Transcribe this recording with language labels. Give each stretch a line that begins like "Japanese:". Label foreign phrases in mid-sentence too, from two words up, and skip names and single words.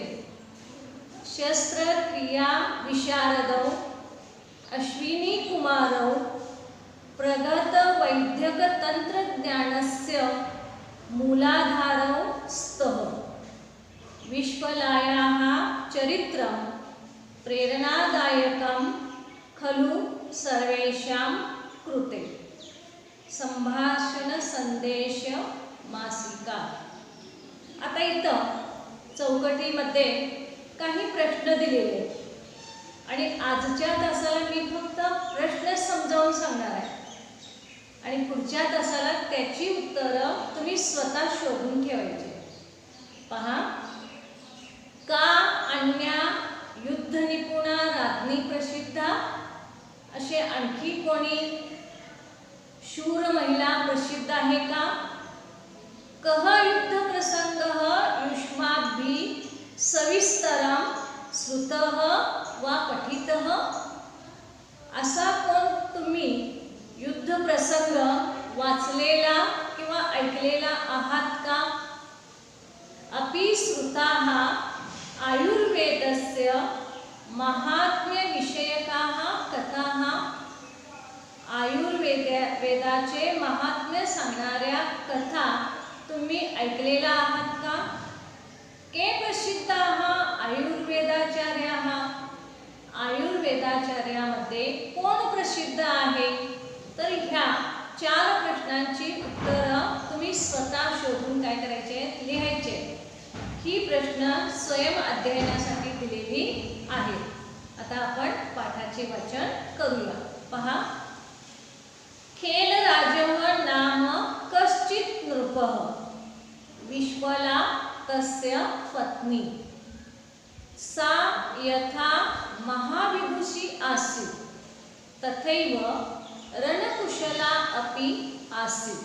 Sanskrit: शस्त्रक्रिया विशारदौ अश्विनी कुमारौ प्रगत वैद्यक तंत्रज्ञानस्य मूलाधारौ स्तः। विश्पलायाः चरित्रं प्रेरणादायकं खलु सर्वेषां कृते। संभाषण संदेश मासिका।
Marathi: आता इथं चौकटीमध्ये काही प्रश्न दिलेले आहेत आणि आजच्या तासाला मी फक्त प्रश्न समजावून सांगणार आहे आणि पुढच्या तासाला त्याची उत्तरं तुम्ही स्वतः शोधून ठेवायची।
Sanskrit: पहा, का अन्या युद्ध निपुणा राज्ञी प्रसिद्धा,
Marathi: असे आणखी कोणी शूर महिला प्रसिद्ध आहे का?
Sanskrit: कः युद्ध प्रसंगः युष्माभिः सविस्तरं श्रुतः वा पठितः,
Marathi: असा कोण तुम्ही युद्ध प्रसंग वाचलेला किंवा ऐकलेला आहात का?
Sanskrit: अपि श्रुताः आयुर्वेदस्य महात्म्य विषयकाः कथाः,
Marathi: वेदाचे महात्म्य सांगणाऱ्या कथा तुम्ही ऐकलेला आहात का?
Sanskrit: के प्रसिद्धाः आयुर्वेदाचार्याः,
Marathi: आयुर्वेदाचार्यामध्ये कोण प्रसिद्ध आहे? तर ह्या 4 प्रश्नांची उत्तरं तुम्ही स्वतः शोधून काय करायचे, लिहायचे। ही प्रश्न स्वयं अध्ययनासाठी दिलेली आहेत। आता आपण पाठाचे वाचन करूया। पहा,
Sanskrit: खेलराजः नाम कश्चित् नृपः विश्पला तस्य पत्नी। सा यथा महाविदुषी आसीत् तथैव रणकुशला अपि आसीत्।